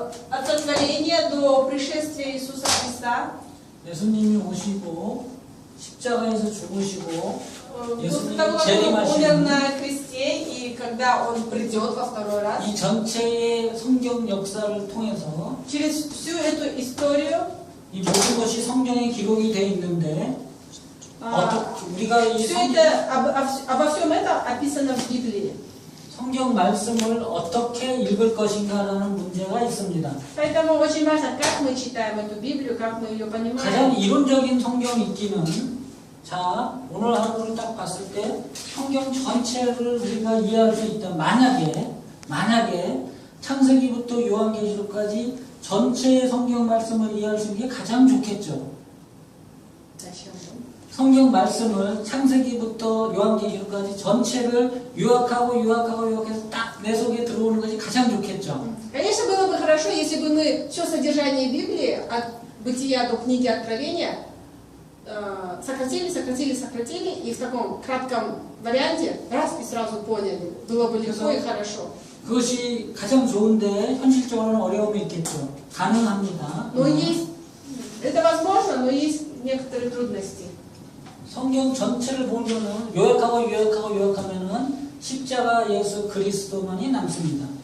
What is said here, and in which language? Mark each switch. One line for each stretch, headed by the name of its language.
Russian: От сотворения до пришествия Иисуса Христа,
Korean: 예수님이 오시고 십자가에서 죽으시고
Russian: после того, как Он умер на кресте и когда Он придет во второй раз,
Korean: 이 전체의 성경 역사를 통해서
Russian: через всю эту историю,
Korean: 이 모든 것이 성경에 기록이 되어 있는데 우리가 이
Russian: все это, обо всем этом описано в Библии.
Korean: 성경 말씀을 어떻게 읽을 것인가라는 문제가 있습니다.
Russian: Поэтому очень важно, как мы читаем эту Библию, как мы ее понимаем.
Korean: 가장 이론적인 성경 읽기는 자, 오늘 하루를 딱 봤을 때 성경 전체를 우리가 이해할 수 있다. 만약에 창세기부터 요한계시록까지 전체의 성경 말씀을 이해할 수 있는 게 가장 좋겠죠. 성경 말씀을 창세기부터 요한계시록까지 전체를 요약해서 딱 내 속에 들어오는 것이 가장 좋겠죠.
Russian: Конечно, было бы хорошо, если бы мы все содержание Библии, от Бытия до книги Откровения, сократили, и в таком кратком варианте раз и сразу поняли. Было бы легко и хорошо.
Korean: 그것이 가장 좋은데 현실적으로는 어려움이 있겠죠. 가능합니다.
Russian: Но есть, это возможно, но есть некоторые трудности.
Korean: 성경 전체를 보면은 요약하면은 십자가 예수 그리스도만이 남습니다.